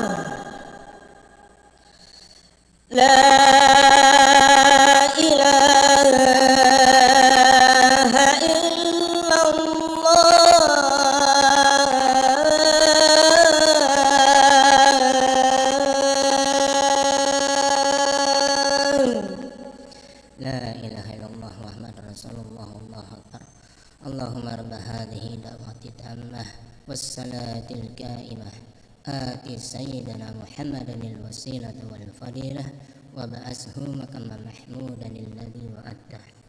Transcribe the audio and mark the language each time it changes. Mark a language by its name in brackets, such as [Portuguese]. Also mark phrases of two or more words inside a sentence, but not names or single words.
[Arabic] لا إله إلا الله. لا إله إلا الله محمد رسول الله. الله أكبر. اللهم رب هذه الدعوة التامة والصلاة القائمة آت سيدنا محمدا الوسيلة والفضيلة وابعثه مقاما محمودا الذي وعدته.